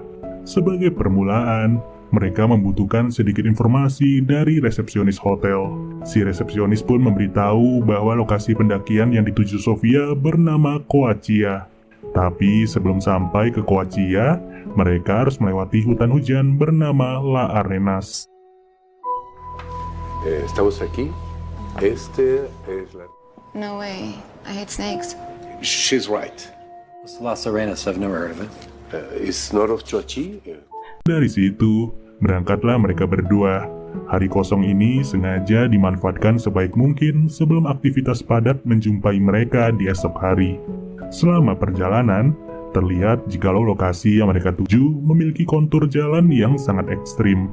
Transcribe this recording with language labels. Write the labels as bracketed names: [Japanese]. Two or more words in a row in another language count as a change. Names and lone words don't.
[Indonesian] Sebagai permulaan, mereka membutuhkan sedikit informasi dari resepsionis hotel. Si resepsionis pun memberitahu bahwa lokasi pendakian yang dituju Sofia bernama Coachella. Tapi sebelum sampai ke Coachella, mereka harus melewati hutan hujan bernama La Arenas. [Spanish] Estamos aquí. Este es la... [English] No way. I hate snakes. She's right. It's Las Arenas. I've never heard of it. It's north of Chochi. [Indonesian] Dari situ, berangkatlah mereka berdua. Hari kosong ini sengaja dimanfaatkan sebaik mungkin sebelum aktivitas padat menjumpai mereka di esok hari. Selama perjalanan, terlihat jikalau lokasi yang mereka tuju memiliki kontur jalan yang sangat ekstrim.